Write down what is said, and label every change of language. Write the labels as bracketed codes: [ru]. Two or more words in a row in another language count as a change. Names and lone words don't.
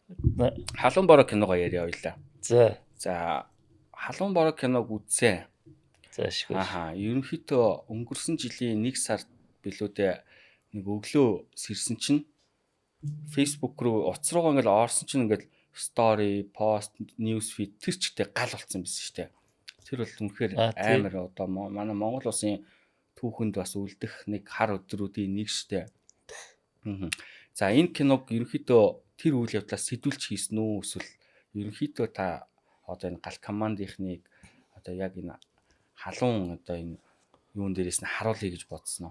[mn] Халуун бороо киногоо яриа ойлаа. За Халуун бороо киног үзсэн. Заашгүй. Ерөнхийдөө өнгөрсөн жилийн 1 сард билүүдээ нэг өглөө сэрсэн чинь Facebook руу утас руугаа ингээл орсон чинь ингээл [en] story, post, news feed [mn] тэр чигтээ гал болсон байсан шүү дээ. Тэр бол үнэхээр амар одоо манай Монгол улсын түүхэнд бас үлдэх нэг хар өдрүүдийн нэг шүү дээ. За энэ киног ерөнхийдөө тэр үйл явдлаас сэтүүлж хийсэн үү эсвэл ерөнхийдөө та одоо энэ гал командийнхныг одоо яг энэ халуун одоо энэ юун дээрээс нь харуулъя гэж бодсон уу?